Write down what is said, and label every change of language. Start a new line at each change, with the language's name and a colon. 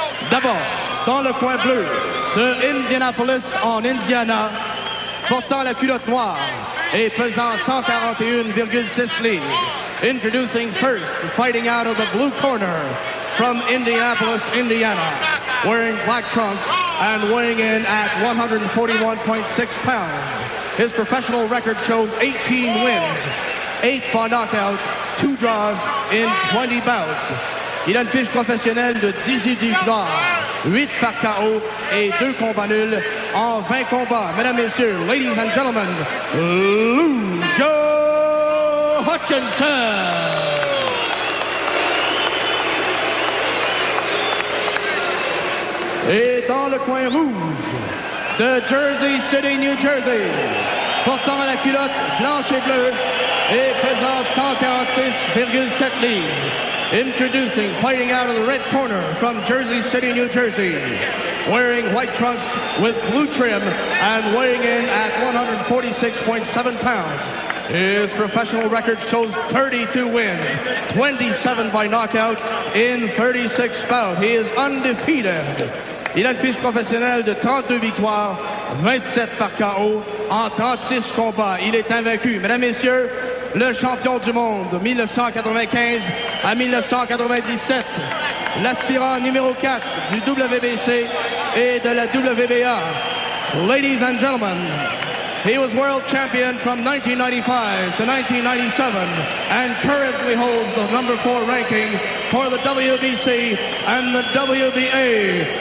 French: D'abord, dans le coin bleu de Indianapolis en Indiana, portant la culotte noire et pesant 141,6 livres.
English: Introducing first, fighting out of the blue corner from Indianapolis, Indiana, wearing black trunks and weighing in at 141.6 pounds. His professional record shows 18 wins, 8 by knockout, 2 draws in 20 bouts.
French: Il a une fiche professionnelle de 18 victoires, 8 par KO et 2 combats nuls en 20 combats.
English: Mesdames, Messieurs, ladies and gentlemen, Lou Joe Hutchinson.
French: Et dans le coin rouge de Jersey City, New Jersey, portant la culotte blanche et bleue et pesant 146,7 livres.
English: Introducing, fighting out of the red corner from Jersey City, New Jersey, wearing white trunks with blue trim and weighing in at 146.7 pounds. His professional record shows 32 wins, 27 by knockout in 36 bouts. He is undefeated.
French: Il a une fiche professionnelle de 32 victoires, 27 par KO en 36 combats. Il est invaincu. Mesdames, Messieurs, le champion du monde de 1995 à 1997, l'aspirant numéro 4 du WBC et de la WBA.
English: Ladies and gentlemen, he was world champion from 1995 to 1997 and currently holds the number 4 ranking for the WBC and the WBA.